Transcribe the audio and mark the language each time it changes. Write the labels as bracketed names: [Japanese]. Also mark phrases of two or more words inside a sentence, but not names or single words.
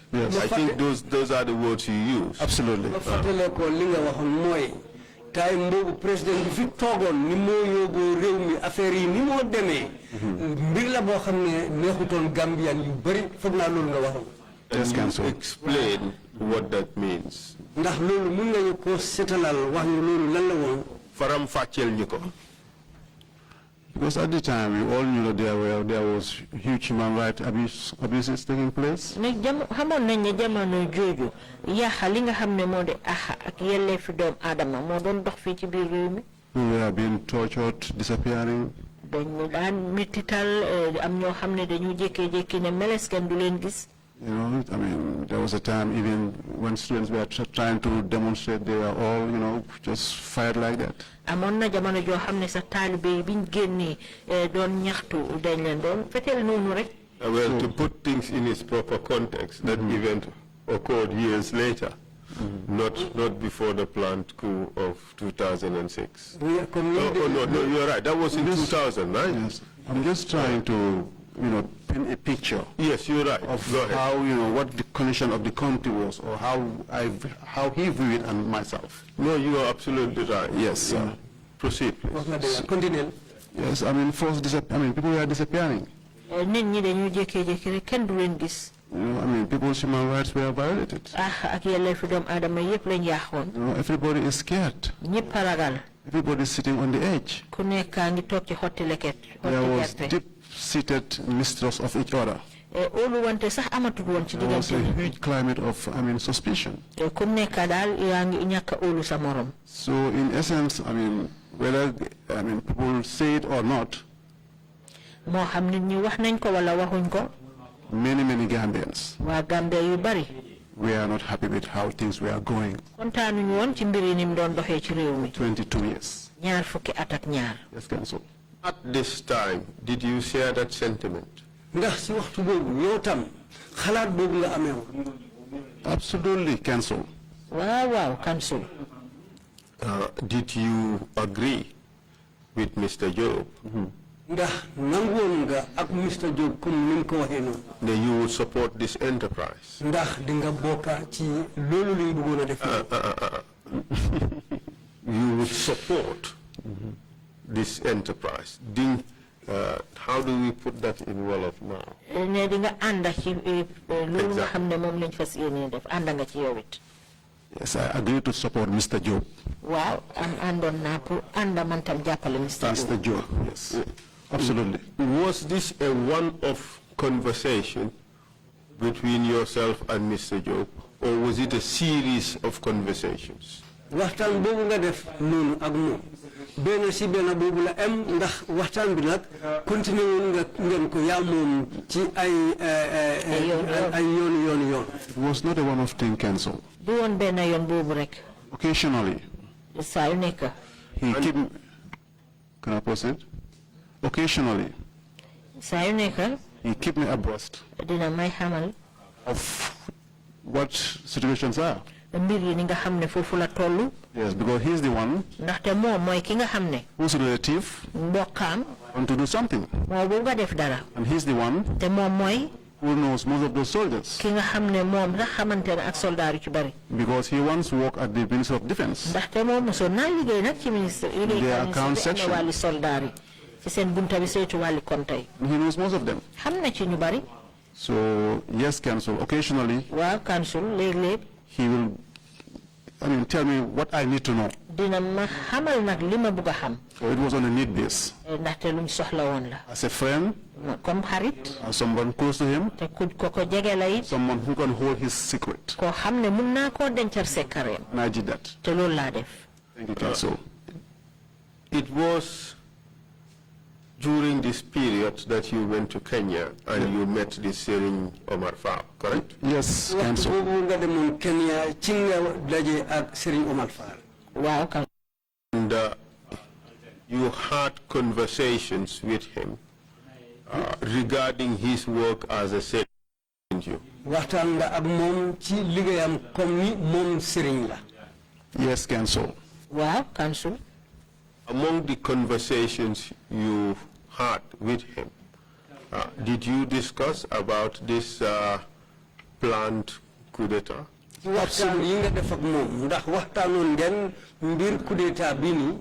[English] Yes. I think those are the words you use. Absolutely. [Wolof] ma fàttale ko li nga waxoon mooy time boobu président bi fi toogoon ni moo yóbboo réew mi affaire yi ni moo demee. mbir la boo xam ne neexutoon Gambian yu bëri foog naa loolu nga waxoon. [English] Can you explain what that means? [Wolof] ndax loolu mun nañu ko seetalal wax ñu loolu lan la woon. Faram fàcceel ñu ko. [English] Because at the time we all knew that there was huge human rights abuses taking place. [Wolof] nag xamoon nañ ne jamono jooju yàqa li nga xam ne moo di ak yelleefi doomu aadama moo doon dox fii ci biir réew mi. [English] We were being tortured, disappearing. [Wolof] dañu daan mettital am ñoo xam ne dañu jékkee-jékki ne meles kenn du leen gis. [English] You know, I mean, there was a time even when students were trying to demonstrate, they were all, you know, just fired like that. [Wolof] Amon na jamono jo xamne sa talibé biñ génné doon ñaxtu dañ leen doon fétel nonu rek. [English] Well, to put things in its proper context, that event occurred years later, not before the planned coup of 2006. No, you're right. That was in 2000, right? Yes. I'm just trying to, you know, paint a picture. Yes, you're right. Of how, you know, what the condition of the country was, or how he viewed it and myself. No, you are absolutely right. Yes, sir. Proceed, please. Continue. Yes, I mean, people were disappearing. [Wolof] Nit ñi dañu jékki-jékki rek kenn du leen gis. [English] You know, I mean, people's human rights were violated. [Wolof] Ak yelleefu doomu aadama yëpp lañ yaaxoon. [English] You know, everybody is scared. [Wolof] ñëpp a ragal. [English] Everybody is sitting on the edge. [Wolof] Ku nekkaa ngi toog ci xotti leket. [English] There was deep-seated mistrust of each other. [Wolof] Óolu wante sax amatul woon ci [English] There was [Wolof] diggante [English] a [Wolof] bi. [English] huge climate of, I mean, suspicion. [Wolof] Ku nekkaa daal yaa ngi ñàkk a óolu sa morom. [English] So in essence, I mean, whether, I mean, people say it or not, [Wolof] moo xam nit ñi wax nañ ko wala waxuñ ko. [English] many Gambians [Wolof] waa Gambia yu bari. [English] we are not happy with how things were going. [Wolof] kontaanuñu woon ci mbir yi ni mu doon doxee ci réew mi. [English] 22 years. [Wolof] ñaar fukki at ak ñaar. [English] Yes, Council. At this time, did you share that sentiment? [Wolof] Ndax si waxtu boobu yow tam xalaat boobu nga amee woon. [English] Absolutely, Council. Wow, Council. Did you agree with Mr. Job? [Wolof] Ndax nangoon nga ak Mr. Job comme ni ko waxee noonu. [English] That you would support this enterprise? [Wolof] Ndax di nga bokka ci loolu liñ bëggoon a def. [English] You would support this enterprise. How do we put that in Wolof now? [Wolof] Ne di nga ànd ci loolu nga xam ne moom lañ fas yéene def ànd nga ci yow it. [English] Yes, I agree to support Mr. Job. [Wolof] Waaw àndoon naa pour ànd man tam jàppale [English] Mr. Job. Yes, absolutely. Was this a one-off conversation between yourself and Mr. Job, or was it a series of conversations? [Wolof] Waxtaan boobu nga def noonu ak moom benn si benn boobu la am ndax waxtaan bi nag continué woon nga ngeen ko yaa moom ci ay yoon. [English] It was not a one-off thing, Council. [Wolof] du woon benn yoon boobu rek. [English] Occasionally. [Wolof] saa yu nekk. [English] He keep. Can I proceed? Occasionally. [Wolof] saa yu nekk. [English] He keep me abreast [Wolof] dina may xamal. [English] of what situations are. [Wolof] mbir yi ni nga xam ne foofu la tollu. [English] Yes, because he's the one. [Wolof] ndaxte moom mooy ki nga xam ne. [English] whose relative. [Wolof] mbokkaam. [English] want to do something. [Wolof] moo bu nga def dara. [English] And he's the one. [Wolof] te moom mooy. [English] who knows most of those soldiers. [Wolof] ki nga xam ne moom sax xamante ne ak soldaar yu ci bari. [English] Because he once worked at the Ministry of Defense. [Wolof] ndaxte moom mosoon naa liggéey nag ci ministre. [English] their account section. [Wolof] wàlli soldaar yi. ci seen bunta bi saytu wàlli konte yi. [English] He knows most of them. [Wolof] xam na ci ñu bari. [English] So yes, Council. Occasionally. [Wolof] waaw Council léeg-léeg. [English] He will, I mean, tell me what I need to know. [Wolof] dina ma xamal nag li ma bëgg a xam. [English] So it was on a need base. [Wolof] ndaxte luñ soxla woon la. [English] As a friend. [Wolof] comme xarit. [English] Someone close to him. [Wolof] te ku ko jege la it. [English] Someone who can hold his secret. [Wolof] koo xam ne mun naa koo dencal sekkareem. [English] And I did that. [Wolof] te loolu laa def. [English] Thank you, Council. It was during this period that you went to Kenya and you met this Serigne Omar Fall, correct? Yes, Council. [Wolof] boobu nga demoon Kenya ci nga daje ak Serigne Omar Fall. waaw. [English] And you had conversations with him regarding his work as a Serigne. [Wolof] waxtaan nga ak moom ci liggéeyam comme ni moom Serigne la. [English] Yes, Council. [Wolof] waaw Council. [English] Among the conversations you had with him, did you discuss about this planned coup d'etat? [Wolof] waxtaan yi nga def ak moom ndax waxtaanoon ngeen mbir coup d'etat bi nii.